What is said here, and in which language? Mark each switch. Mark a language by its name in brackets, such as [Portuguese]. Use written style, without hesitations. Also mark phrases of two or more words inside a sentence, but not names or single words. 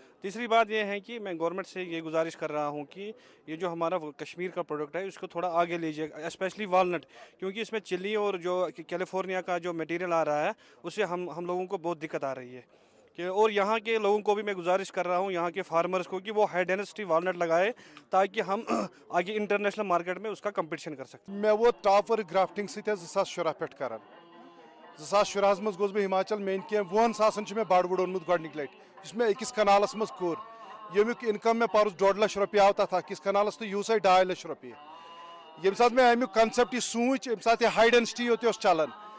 [Urdu] تیسری بات یہ ہے کہ میں گورنمنٹ سے یہ گزارش کر رہا ہوں کہ یہ جو ہمارا کشمیر کا پروڈکٹ ہے اس کو تھوڑا آگے لیجیے [English] specially walnut [Urdu] کیونکہ اس میں چلی اور جو کیلیفورنیا کا جو مٹیریل آ رہا ہے اس سے ہم لوگوں کو بہت دقت آ رہی ہے کہ اور یہاں کے لوگوں کو بھی میں گزارش کر رہا ہوں یہاں کے فارمرز کو کہ وہ [English] high density walnut [Urdu] لگائے تاکہ ہم آگے [English] international market [Urdu] میں اس کا کمپٹیشن کر سکیں. [Kashmiri] میں ووت [English] top work grafting [Kashmiri] سۭتۍ حظ 2016 پٮ۪ٹھ کران 2016 منٛز گوٚوس بہٕ ہِماچل مےٚ أنۍ کینٛہہ 10 ساسن چھُ مےٚ بڑٕ اوٚنمُت گۄڈنِکۍ لٹہِ یُس مےٚ أکِس کنالس منٛز کوٚر ییٚمیُک انکم مےٚ پرُس 2.5 لچھ رۄپیہِ آو تتھ أکِس کنالس تہٕ یوٗسے 2.5 لچھ رۄپیہِ ییٚمہِ ساتہٕ مےٚ امیُک کنسیپٹ یہِ سوٗنٛچ ییٚمہِ ساتہٕ یہِ [English] high density [Kashmiri] یوت اوس چلان